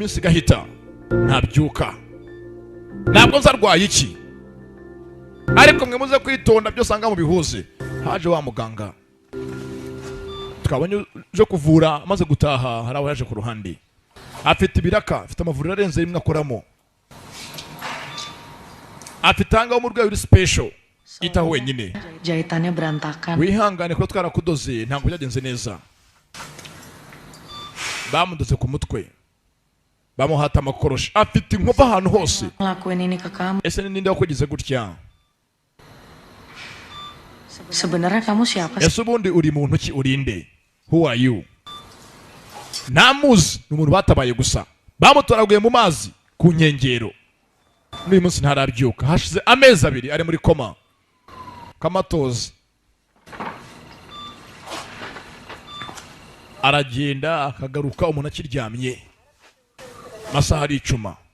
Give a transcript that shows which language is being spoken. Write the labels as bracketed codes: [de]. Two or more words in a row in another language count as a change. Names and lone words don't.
[rw] minsi gahita ntabyuka ntabwo nzarwaye iki ariko mwe muze kwitonda byo sanga mu bihuze haje wa muganga twabonye je kuvura amaze gutaha haraho yaje ku ruhande afite ibiraka afite amavuriro arenze rimwe akoramo afitanga umurwayi uri special itaho wenyine [id] jahitannya berantakan [rw] wihangane ko twarakudoze ntabwo byagenze neza bamudoze ku mutwe bamuhata amakoroshi afite inkovu ahantu hose. [id] Ngelakuin ini ke kamu. [rw] Ese ninde wakugize gutya? [id] Sebenarnya kamu siapa sih? [rw] Ese ubundi uri muntu ki, urinde? [en] Who are you? [rw] Namuzi ni umuntu batabaye gusa, bamutoraguye mu mazi ku nkengero. N'uyu munsi ntarabyuka, hashize amezi 2 ari muri koma kamatozi. Aragenda akagaruka umuntu akiryamye, masaha ari icuma.